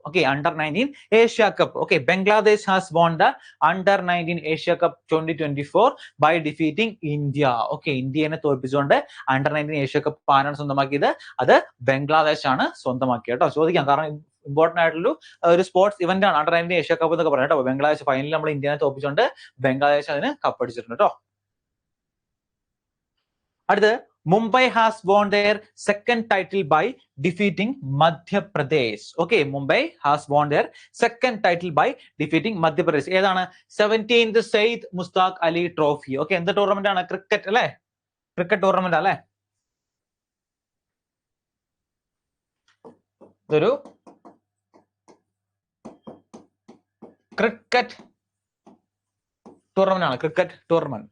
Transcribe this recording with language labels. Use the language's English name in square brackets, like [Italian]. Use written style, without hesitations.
[English] Okay, under 19 Asia cup. Okay, Bangladesh has won the under 19 Asia cup 2024 by defeating India. [Malayalam] Okay, ഇന്ത്യനെ തോൽപ്പിച്ചുകൊണ്ട് under 19 Asia cup ആരാണ് സ്വന്തമാക്കിയത്? അത് ബംഗ്ലാദേശ് ആണ് സ്വന്തമാക്കിയത് കേട്ടോ. ചോദിക്കാം, കാരണം ഇമ്പോർട്ടന്റ് ആയിട്ടുള്ള ഒരു സ്പോർട്സ് ഇവന്റ് ആണ് അണ്ടർ 19 ഏഷ്യ കപ്പ് എന്നൊക്കെ പറയാം കേട്ടോ. ബംഗ്ലാദേശ് ഫൈനലിൽ നമ്മൾ ഇന്ത്യനെ തോൽപ്പിച്ചുകൊണ്ട് ബംഗ്ലാദേശ് അതിന് കപ്പടിച്ചിട്ടുണ്ട് കേട്ടോ. [English] അടുത്ത് Mumbai has won their second title by defeating Madhya Pradesh. Okay, Mumbai has won their second title by defeating Madhya Pradesh. [Malayalam] ഏതാണ്? 17th Said Mustaq Ali Trophy. Okay, എന്ത് ടൂർണമെന്റ് ആണ്? ക്രിക്കറ്റ് അല്ലേ? ക്രിക്കറ്റ് ടൂർണമെന്റ് അല്ലേ? ഇതൊരു cricket tournament ആണ്, cricket tournament.